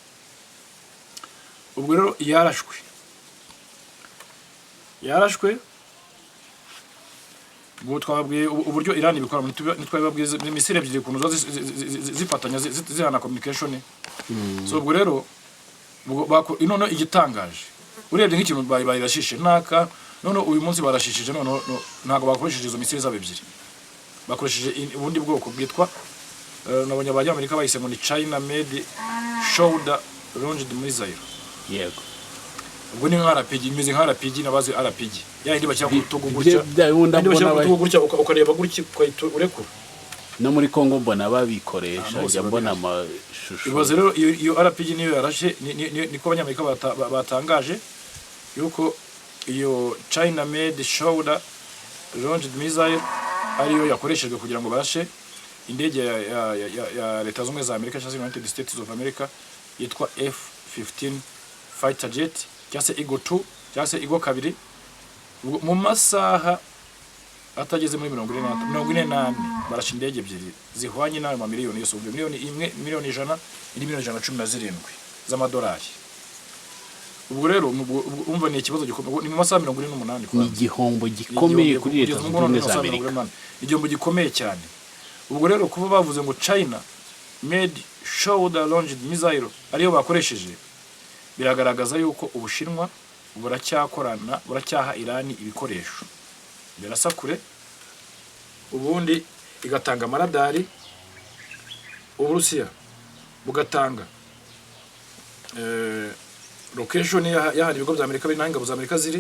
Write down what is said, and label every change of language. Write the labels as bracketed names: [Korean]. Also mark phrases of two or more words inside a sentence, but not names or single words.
[Kinyarwanda] Ubwo rero yarashwe ubwo twababwiye uburyo Iran ibikora nitwababwiye misile ebyiri kuntu zifatanya zihana communication. So ubwo rero none igitangaje urebye nk'ikintu bayirashishe naka none uyu munsi barashishije none ntago bakoresheje izo misile zabo ebyiri, bakoresheje ubundi bwoko bwitwa nabonye Amerika bayise ngo ni [English] China made shoulder launched missile. [Kinyarwanda] Yego. Ubwo ni nka RPG imeze nka RPG nabaze RPG yindi bashyira ku rutugu gutya ukareba gutya urekura. No muri Kongo mbona babikoresha jya mbona amashusho. Ibaze rero iyo RPG niyo yarashe niko abanyamerika batangaje yuko iyo [English] China made shoulder launched missile [Kinyarwanda] ariyo yakoreshejwe kugira ngo barashe indege ya Leta Zunze za Amerika cyangwa United States of America yitwa F-15 [English] fighter jet [Kinyarwanda] cyangwa se Eagle 2 cyangwa se Eagle 2 mu masaha atageze muri 48 barashe indege ebyiri zihwanye n'ama miliyoni yose, miliyoni imwe, miliyoni 100, indi miliyoni 117 z'amadolari. Ubwo rero umva ni ikibazo gikomeye, ni mu masaha 48 ni igihombo gikomeye kuri Leta Zunze Ubumwe za Amerika, igihombo gikomeye cyane. Ubwo rero kuba bavuze ngo [English] China made shoulder launched missile [Kinyarwanda] ariyo bakoresheje, biragaragaza yuko Ubushinwa buracyaha Irani ibikoresho birasakure, ubundi igatanga amaradari, Uburusiya bugatanga location y'ahandi ibigo bya Amerika biri n'aho ingabo za Amerika ziri.